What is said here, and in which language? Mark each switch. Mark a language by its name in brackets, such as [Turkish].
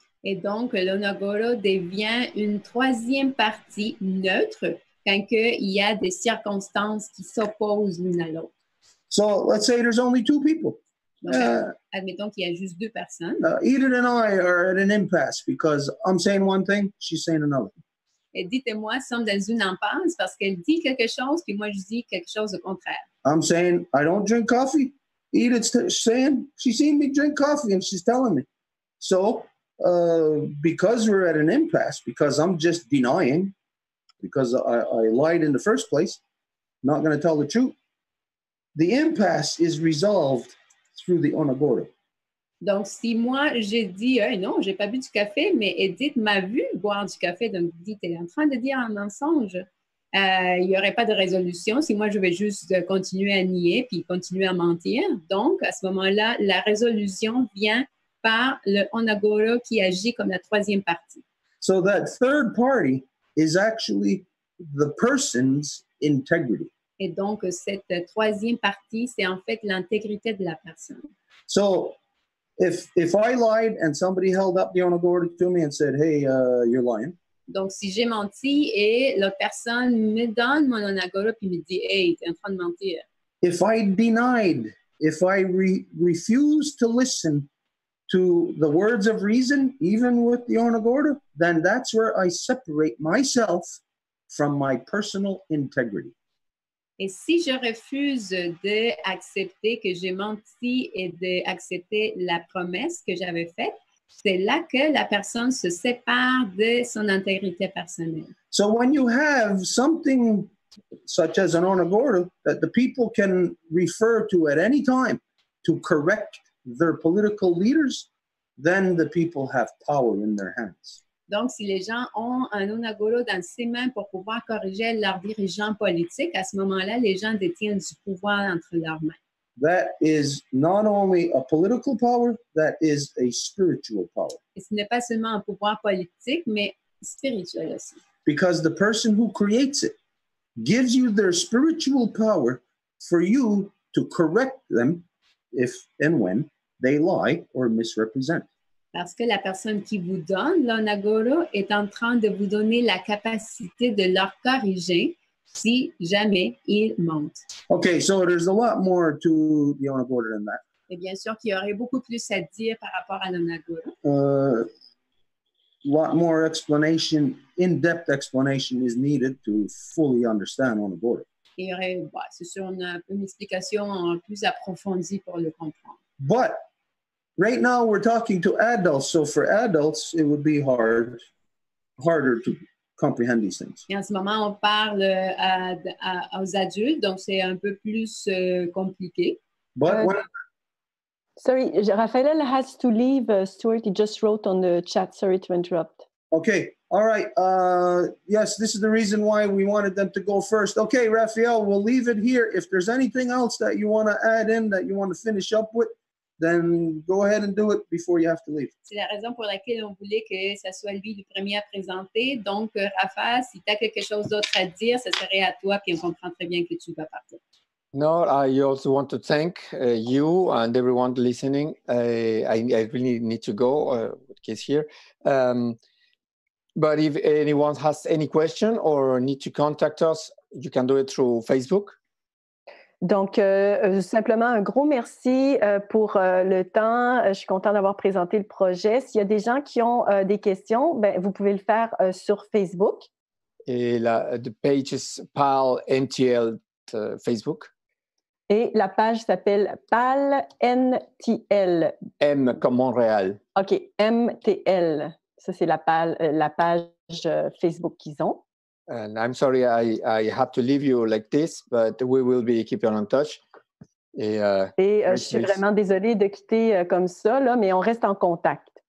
[French] Et donc, l'onagora devient une troisième partie neutre quand il y a des circonstances qui s'opposent l'une à l'autre. [English] So let's say there's only two people. [French] Donc, admettons qu'il y a juste deux personnes. [English] Edith and I are at an impasse because I'm saying one thing, she's saying another. [French] Edith et moi sommes dans une impasse parce qu'elle dit quelque chose, puis moi je dis quelque chose de contraire. [English] I'm saying I don't drink coffee. Edith's saying she's seen me drink coffee and she's telling me. So because we're at an impasse, because I'm just denying, because I lied in the first place, not going to tell the truth, the impasse is resolved through the onagoro. [French] Donc, si moi, j'ai dit, non, j'ai pas bu du café, mais Edith m'a vu boire du café, donc Edith est en train de dire un mensonge, il n'y aurait pas de résolution si moi, je vais juste continuer à nier puis continuer à mentir. Donc, à ce moment-là, la résolution vient par le onagoro qui agit comme la troisième partie. [English] So that third party is actually the person's integrity. [French] Et donc, cette troisième partie, c'est en fait l'intégrité de la personne. [English] So if I lied and somebody held up the onagoro to me and said, hey, you're lying. [French] Donc, si j'ai menti et l'autre personne me donne mon onagoro puis me dit, hey, tu es en train de mentir. [English] If I denied, if I refused to listen to the words of reason, even with the onagoro, then that's where I separate myself from my personal integrity. [French] Et si je refuse d'accepter que j'ai menti et d'accepter la promesse que j'avais faite, c'est là que la personne se sépare de son intégrité personnelle. [English] So when you have something such as an onagoro that the people can refer to at any time to correct their political leaders, then the people have power in their hands. [French] Donc, si les gens ont un onagoro dans ses mains pour pouvoir corriger leurs dirigeants politiques, à ce moment-là, les gens détiennent du pouvoir entre leurs mains. [English] That is not only a political power, that is a spiritual power. [French] Et ce n'est pas seulement un pouvoir politique, mais spirituel aussi. [English] Because the person who creates it gives you their spiritual power for you to correct them if and when they lie or misrepresent. [French] Parce que la personne qui vous donne l'onagoro est en train de vous donner la capacité de leur corriger si jamais ils mentent. [English] Okay, so there's a lot more to the onagoro than that. [French] Et bien sûr qu'il y aurait beaucoup plus à dire par rapport à l'onagoro. [English] Lot more explanation, in-depth explanation is needed to fully understand onagoro. [French] Il y aurait, c'est sûr, une explication plus approfondie pour le comprendre. [English] But right now we're talking to adults, so for adults it would be harder to comprehend these things. [French] Et en ce moment, on parle aux adultes, donc c'est un peu plus compliqué. [English] But Sorry, Raphael has to leave. Stuart, he just wrote on the chat. Sorry to interrupt. Okay, all right. Yes, this is the reason why we wanted them to go first. Okay, Raphael, we'll leave it here. If there's anything else that you want to add in, that you want to finish up with, then go ahead and do it before you have to leave. [French] C'est la raison pour laquelle on voulait que ça soit lui le premier à présenter. Donc, Rafa, si tu as quelque chose d'autre à dire, ça serait à toi, puis on comprend très bien que tu vas partir. [English] No, I also want to thank you and everyone listening. I really need to go, kids here. But if anyone has any question or need to contact us, you can do it through Facebook. [French] Donc, simplement un gros merci pour le temps. Je suis contente d'avoir présenté le projet. S'il y a des gens qui ont des questions, ben, vous pouvez le faire sur Facebook. [English] Et the page is PAL NTL Facebook. [French] Et la page s'appelle PAL NTL. M comme Montréal. OK, MTL. Ça, c'est la page Facebook qu'ils ont. [English] And I'm sorry I have to leave you like this, but we will be keeping in touch. [French] Et je suis vraiment désolée de quitter comme ça, là, mais on reste en contact.